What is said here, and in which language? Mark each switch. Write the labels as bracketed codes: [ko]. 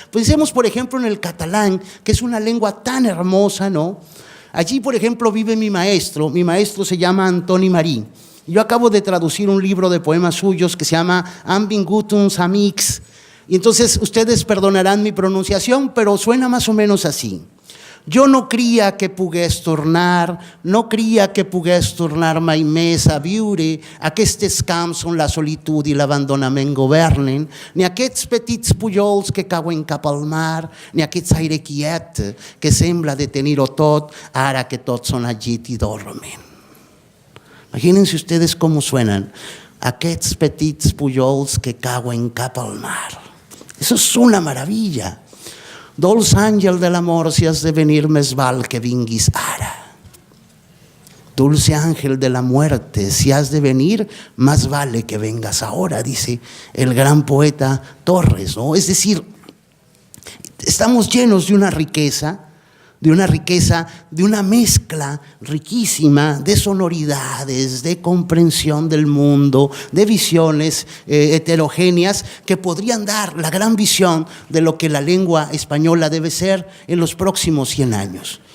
[es] Pensemos por ejemplo en el catalán, que es una lengua tan hermosa, ¿no? Allí por ejemplo vive mi maestro se llama Antoni Marí. Yo acabo de traducir un libro de poemas suyos que se llama Han vingut uns amics. Y entonces ustedes perdonarán mi pronunciación, pero suena más o menos así. [ca] Jo no cria que pogués tornar, no cria que pogués tornar mai més a viure aquests camps on la solitud i l'abandonament governen, ni aquests petits pujols que cauen cap al mar, ni aquest aire quiet que sembla detenir-ho tot ara que tots són llit i dormen. [es] Imagínense ustedes cómo suenan [ca] aquests petits pujols que cauen cap al mar. [es] Eso es una maravilla. [ca] Dolç àngel de l'amor, si has de venir, més val que vinguis ara. [es] Dulce ángel de la muerte, si has de venir, más vale que vengas ahora, dice el gran poeta Torres, ¿no? Es decir, estamos llenos de una riqueza, de una mezcla riquísima de sonoridades, de comprensión del mundo, de visiones heterogéneas que podrían dar la gran visión de lo que la lengua española debe ser en los próximos 100 años.